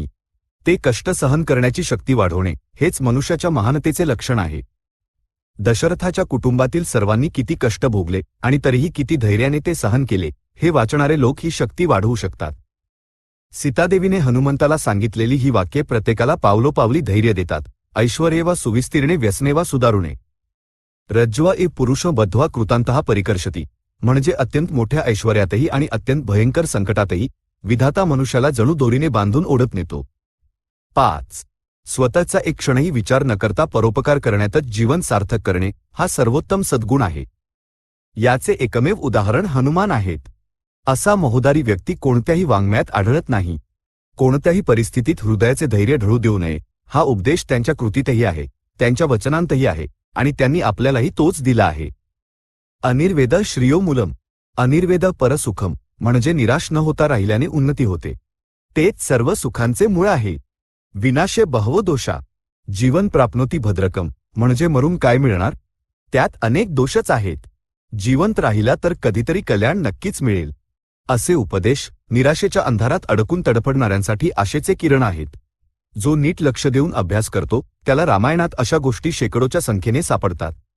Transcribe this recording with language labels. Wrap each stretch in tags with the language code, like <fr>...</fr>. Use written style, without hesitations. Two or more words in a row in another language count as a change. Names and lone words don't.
<mr>ते कष्ट सहन करण्याची शक्ती वाढवणे हेच मनुष्याच्या महानतेचे लक्षण आहे. दशरथाच्या कुटुंबातील सर्वांनी किती कष्ट भोगले आणि तरीही किती धैर्याने ते सहन केले हे वाचणारे लोक ही शक्ती वाढवू शकतात. सीतादेवीने हनुमंताला सांगितलेली ही वाक्ये प्रत्येकाला पावलोपावली धैर्य देतात.</mr> <sa>ऐश्वर्ये वा सुविस्तीर्णे व्यसने वा सुदारुणे रज्ज्वा ए पुरुष बद्ध्वा कृतांतः परिकर्षती.</sa> <mr>म्हणजे अत्यंत मोठ्या ऐश्वर्यातही आणि अत्यंत भयंकर संकटातही विधाता मनुष्याला जणू दोरीने बांधून ओढत नेतो. 5. स्वतःचा एक क्षणही विचार न करता परोपकार करण्यातच जीवन सार्थक करणे हा सर्वोत्तम सद्गुण आहे. याचे एकमेव उदाहरण हनुमान आहेत. असा मोहदारी व्यक्ती कोणत्याही वाङ्मयात आढळत नाही. कोणत्याही परिस्थितीत हृदयाचे धैर्य ढळू देऊ नये हा उपदेश त्यांच्या कृतीतही आहे, त्यांच्या वचनांतही आहे आणि त्यांनी आपल्यालाही तोच दिला आहे.</mr> <sa>अनिर्वेद श्रियो मूलम. अनिर्वेद परसुखम</sa> <mr>म्हणजे निराश न होता राहिल्याने उन्नती होते. तेच सर्व सुखांचे मूळ आहे.</mr> <sa>विनाशे बहवो दोषा. जीवन प्राप्नोती भद्रकम</sa> <mr>म्हणजे मरून काय मिळणार, त्यात अनेक दोषच आहेत. जिवंत राहिला तर कधीतरी कल्याण नक्कीच मिळेल. असे उपदेश निराशेच्या अंधारात अडकून तडफडणाऱ्यांसाठी आशेचे किरण आहेत. जो नीट लक्ष देऊन अभ्यास करतो त्याला रामायणात अशा गोष्टी शेकडोच्या संख्येने सापडतात.</mr>